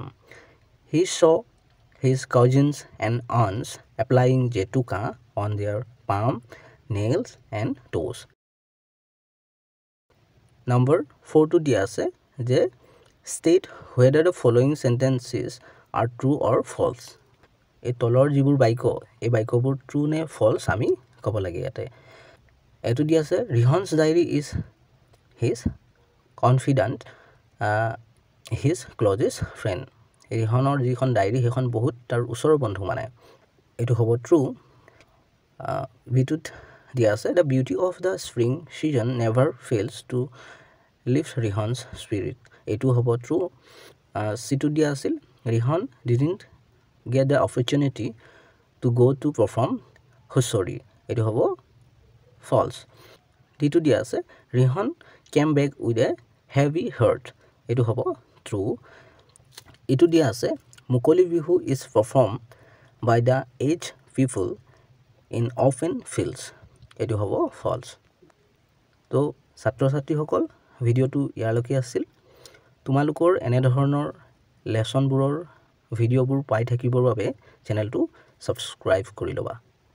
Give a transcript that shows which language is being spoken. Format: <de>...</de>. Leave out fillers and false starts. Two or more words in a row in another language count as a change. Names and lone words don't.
<en>He saw his cousins and aunts applying jetuka on their palm, nails and toes. Number 4</en> <as>তো দিয়া আছে যে</as> <en>state whether the following sentences are true or false.</en> <as>এই তলৰ যিবোৰ বাক্য এই বাক্যবোৰ ট্ৰু নে ফলছ আমি ক'ব লাগে ইয়াতে এইটো দিয়া আছে</as> <en>Rihan's diary is his confident his closest friend</en> <as>ৰিহনৰ যিখন ডায়েৰী সেইখন বহুত তাৰ ওচৰৰ বন্ধু মানে এইটো হ'ব ট্ৰু বিটুত দিয়া আছে</as> <en>the beauty of the spring season never fails to lift Rihan's spirit</en> <as>এইটো হ'ব ট্ৰু চিটো দিয়া আছিল</as> <en>ৰিহন ডিডণ্ট get the opportunity to go to perform হুঁচৰি</en> <as>এইটো হ'ব false দিটো দিয়া আছে ৰিহন</as> <en>came back with a heavy heart</en> <as>এইটো হ'ব true এইটো দিয়া আছে মুকলি বিহু</as> <en>is performed by the aged people in open fields</en> <as>এইটো হ'ব false তো ছাত্ৰ ছাত্ৰীসকল ভিডিঅ'টো ইয়ালৈকে আছিল তোমালোকৰ এনে ধৰণৰ লেসনবোৰৰ ভিডিঅ'বোৰ পাই থাকিবৰ বাবে চেনেলটো সাবস্ক্ৰাইব কৰি লবা</as>